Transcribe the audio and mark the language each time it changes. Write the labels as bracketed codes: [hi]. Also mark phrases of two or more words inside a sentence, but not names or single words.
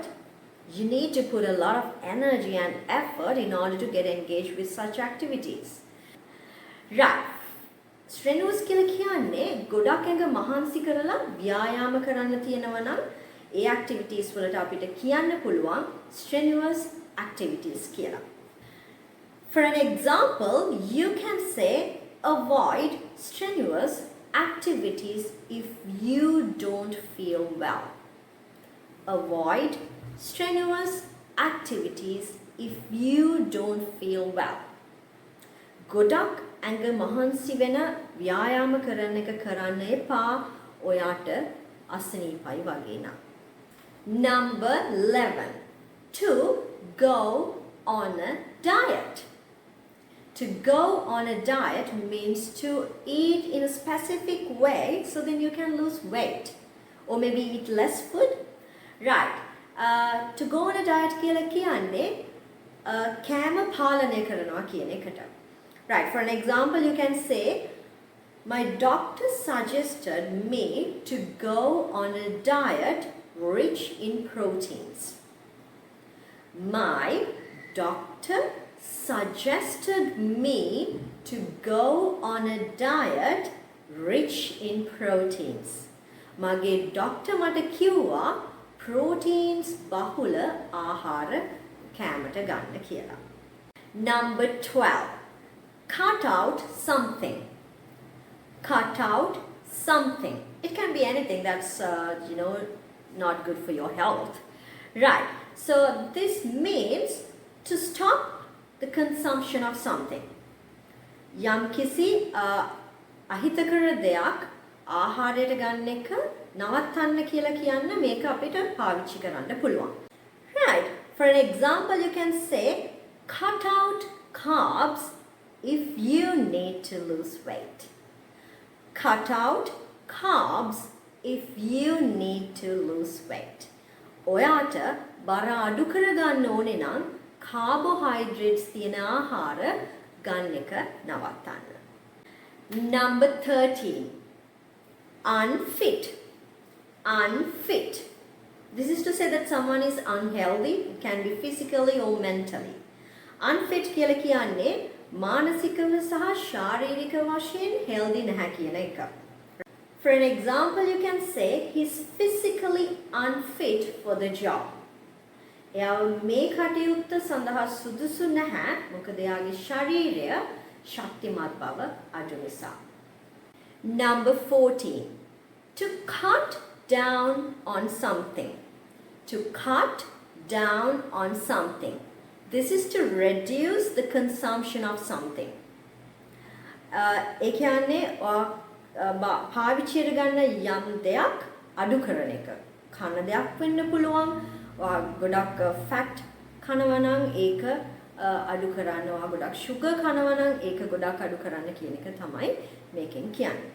[en] You need to put a lot of energy and effort in order to get engaged with such activities. [si] Right. Strenuous කියලා කියන්නේ ගොඩක් ඇඟ මහන්සි කරලා ව්‍යායාම කරන්න තියෙනවා නම් ඒ activities වලට අපිට කියන්න පුළුවන් [en] strenuous activities [si] කියලා. [en] For an example, you can say avoid strenuous activities if you don't feel well. Avoid strenuous activities if you don't feel well. [si] ගොඩක් ඇඟ මහන්සි වෙන ව්‍යායාම කරන එක කරන්න එපා ඔයාට අසනීපයි වගේ නම්. [en] Number 11. To go on a diet. To go on a diet means to eat in a specific way so then you can lose weight. Or maybe eat less food. Right. To go on a diet [si] කියලා කියන්නේ කෑම පාලනය කරනවා කියන එකට. [en] Right, for an example you can say, my doctor suggested me to go on a diet rich in proteins. My doctor suggested me to go on a diet rich in proteins. [si] මගේ doctor මට කිව්වා proteins බහුල ආහාර කෑමට ගන්න කියලා. [en] Number 12. Cut out something. Cut out something. It can be anything that's, not good for your health. Right. So this means to stop the consumption of something. [si] යම් කිසි අහිතකර දෙයක් ආහාරයට ගන්න එක නවත්තන්න කියලා කියන්න මේක අපිට පාවිච්චි කරන්න පුළුවන්. [en] Right. For an example you can say cut out carbs if you need to lose weight. Cut out carbs if you need to lose weight. [si] ඔයාට බර අඩු කරගන්න ඕනේ නම් carbohydrates තියෙන ආහාර ගන්න එක නවත්තන්න. [en] Number 13. Unfit. Unfit. This is to say that someone is unhealthy. It can be physically or mentally. [si] Unfit කියලා කියන්නේ මානසිකව සහ ශාරීරික වශයෙන් healthy නැහැ කියන එක. [en] For an example, you can say he's physically unfit for the job. [si] එයා මේ කටයුත්ත සඳහා සුදුසු නැහැ මොකද එයාගේ ශරීරය ශක්තිමත් බව අඩු නිසා. [en] Number 14. To cut down on something. To cut down on something. This is to reduce the consumption of something. [si] ඒ කියන්නේ පාවිච්චියට ගන්න යම් දෙයක් අඩු කරන එක. කන දෙයක් වෙන්න පුළුවන්. ගොඩක් ෆැට් කනවා නම් ඒක අඩු කරන්න. ගොඩක් sugar කනවා නම් ඒක ගොඩක් අඩු කරන්න කියන එක තමයි මේකෙන් කියන්නේ.